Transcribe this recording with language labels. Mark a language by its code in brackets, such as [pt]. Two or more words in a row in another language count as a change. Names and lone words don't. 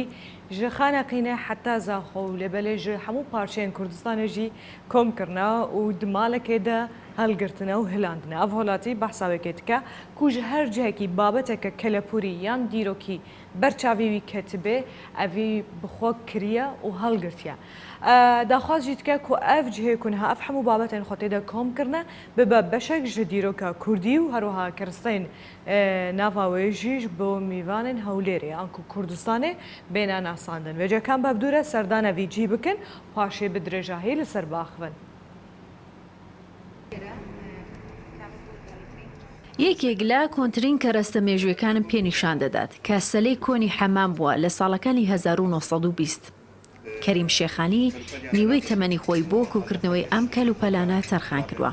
[ku] ژە خانەقینە حتا زاخۆ و لێبەلێ ژە هەموو پارچەیەن کوردستانێژی کۆمکردنەوە و دمالەکێدا هەلگرتنە و هلاندنە ئەڤ هەوڵاتی بەحساوێکێتکە کوژ هەر جەیەکی بابەتێکە کەلەپوری یان دیرۆکی بەرچاویوی کەتبێ ئەڤی بخۆ کریە و هەڵگرتیە. داخوازی تکە کو ئەف جهێکونها ئەف هەموو بابەتێن خۆتێدا کۆمکردنە ببە بەشێک ژە دیرۆکە کوردی و هەروەها کردستین ناڤاوێژیش بۆ میوانên هەولێرێ ئەنکو کوردستانێ بێنە ناساندن وێجەکان بەبدورە سەردانەوی جی بکن پاشێ بدرێژاهی لەسەر باخبن. [ckb] یەکێک لە کۆنترین کەرەستە مێژوویەکانم پێنیشان دەدات کە سەلەی کۆنی حەمام بووە لە ساڵەکانی 1920. کەریم شێخانی نیوەی تەمەنی خۆی بۆ کۆکردنەوەی ئەم کەلوپەلانە تەرخان کردووە.